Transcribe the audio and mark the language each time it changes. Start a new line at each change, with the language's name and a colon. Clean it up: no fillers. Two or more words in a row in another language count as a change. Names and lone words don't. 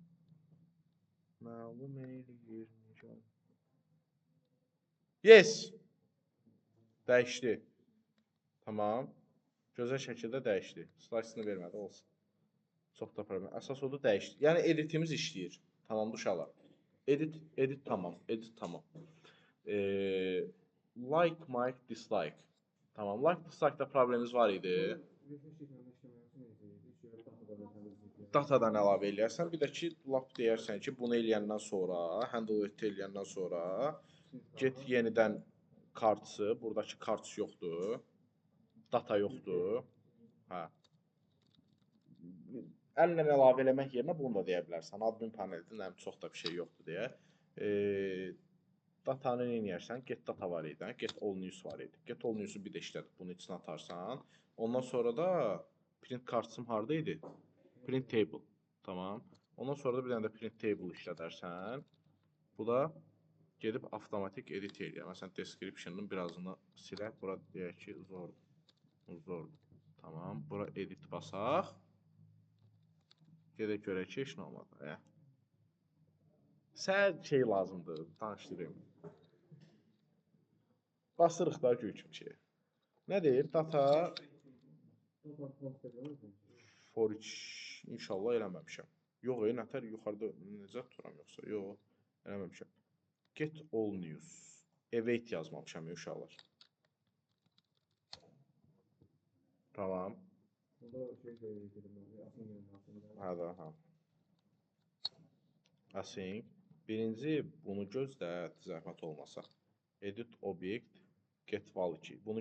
Azerbaijani: Məlum eləyir. Yes. Dəyişdi. Tamam. Gözəl şəkildə dəyişdi. Slice-ını vermədi, olsun. Çox da problem. Əsas odur dəyişdi. Yəni editimiz işləyir. Tamam uşaqlar. Edit tamam. Edit tamam.
English: Like, mic, dislike. Tamam. Like,
Azerbaijani: dislike-da problemimiz var idi. Datadan əlavə eləyərsən. Bir də ki, lap deyərsən ki, bunu eləyəndən sonra, handle eləyəndən sonra get yenidən kartsı. Buradakı karts yoxdur. Data yoxdur. Hə. Əllə əlavə eləmək yerinə bunu da deyə bilərsən. Admin paneldə çox da bir şey yoxdur deyə. Datanı eləyərsən.
English: Get data
Azerbaijani: var idi.
English: Get all news
Azerbaijani: var idi.
English: Get all news'u
Azerbaijani: bir də işlədib bunu içinə atarsan. Ondan sonra da print kartsım harda idi?
English: Print table. Tamam.
Azerbaijani: Ondan sonra da bir dənə də
English: print table
Azerbaijani: işlədərsən. Bu da gedib avtomatik edit eləyir. Məsələn, description-ın birazını silək. Bura deyək ki, zordur. Zordur. Tamam. Bura edit basaq. Gedək görək ki, heç nə olmadı. Sən şey lazımdır, danışdırayım. Basırıq da göy kimi şey. Nə deyir?
English: Data for each
Azerbaijani: inşallah eləməmişəm. Yox, nətər yuxarıda necə tuturam yoxsa? Yox, eləməmişəm.
English: Get all news. Await
Azerbaijani: yazmamışam uşaqlar. Tamam. Hə. Async. Birinci bunu gözlə, zəhmət olmasa. Edit obyekt,
English: get val
Azerbaijani: 2.